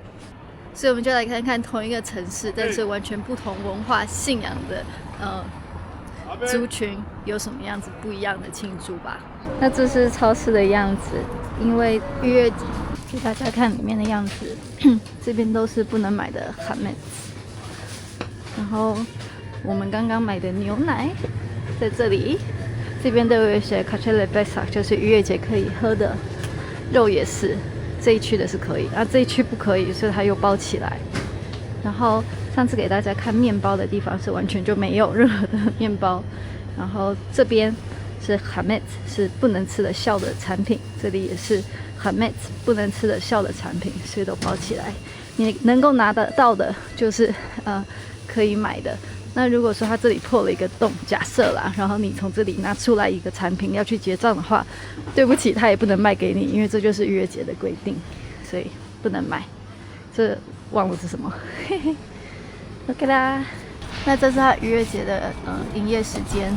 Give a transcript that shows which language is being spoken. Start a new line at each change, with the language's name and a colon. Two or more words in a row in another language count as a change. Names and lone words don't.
Chinese: 所以我們就來看看同一個城市，但是完全不同文化信仰的族群有什麼樣子不一樣的慶祝吧。那這是超市的樣子，因為逾越節，給大家看裡面的樣子。這邊都是不能買的chametz。然後我們剛剛買的牛奶在這裡，這邊都有一些
Hebrew: kosher pesach，
Chinese: 就是逾越節可以喝的，肉也是。這一區的是可以，這一區不可以，所以它又包起來。然後上次給大家看麵包的地方是完全就沒有任何的麵包。然後這邊是chametz，是不能吃的酵的產品，這裡也是chametz，不能吃的酵的產品，所以都包起來。你能夠拿得到的就是可以買的。那如果說它這裡破了一個洞，假設啦，然後你從這裡拿出來一個產品要去結賬的話，對不起，它也不能賣給你，因為這就是逾越節的規定，所以不能買。這忘了是什麼，嘿嘿 ，OK 啦。那這是它逾越節的營業時間。